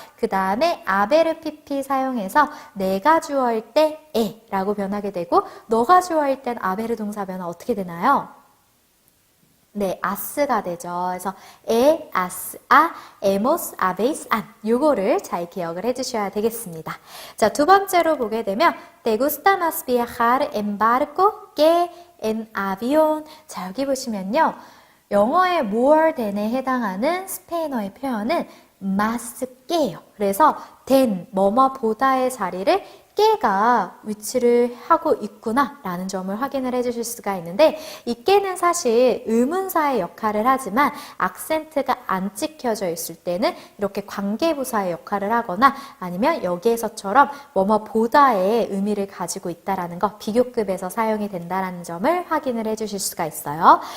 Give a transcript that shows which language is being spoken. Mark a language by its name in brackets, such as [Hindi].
[Korean] 그 다음에 아베르 PP 사용해서 내가 주어일 때 에 라고 변하게 되고 너가 주어일 땐 아베르 동사 변화 어떻게 되나요? 네, 아스가 되죠. 그래서 에, 아스, 에모스, 아베이스, 안 요거를 잘 기억을 해주셔야 되겠습니다. 자, 두 번째로 보게 되면 [Spanish] ¿Te gusta más viajar en barco que en avión? [Korean] 자, 여기 보시면요. 영어의 more than에 해당하는 스페인어의 표현은 más que예요. 그래서 than, 뭐뭐보다의 자리를 깨가 위치를 하고 있구나 라는 점을 확인을 해주실 수가 있는데 이 깨는 사실 의문사의 역할을 하지만 악센트가 안 찍혀져 있을 때는 이렇게 관계부사의 역할을 하거나 아니면 여기에서처럼 뭐뭐보다의 의미를 가지고 있다라는 거 비교급에서 사용이 된다라는 점을 확인을 해주실 수가 있어요.